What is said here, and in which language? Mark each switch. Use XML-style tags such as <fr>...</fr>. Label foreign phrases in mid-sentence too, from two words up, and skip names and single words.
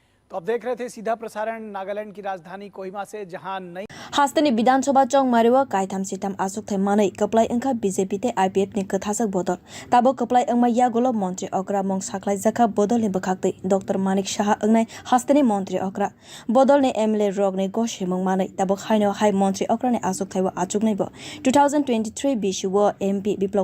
<hi>तो अब देख रहे थे सीधा प्रसारण नागालैंड की राजधानी कोहिमा से, जहां नई</hi> <trp>हास्तनि विधानसभा चौंग मारिवा कायथाम सिथाम आसुक थे मानै कपलाई अंखा बीजेपी ते आईपीएफ नि कथासक बदल ताबो कपलाई अंगमा यागोलो मंत्री अक्रा मंग साखलाई जखा बदल नि बखाक्दै डॉक्टर मानिक शाह अंगनाय हास्तनि मंत्री अक्रा बदल ने एमएलए रोग ने गोशे मंग मानै ताबो खाइनो हाई मंत्री अक्रा ने आसुक थाइवा आचुक नैबो 2023 बिशुव एमपी बिप्लव</trp>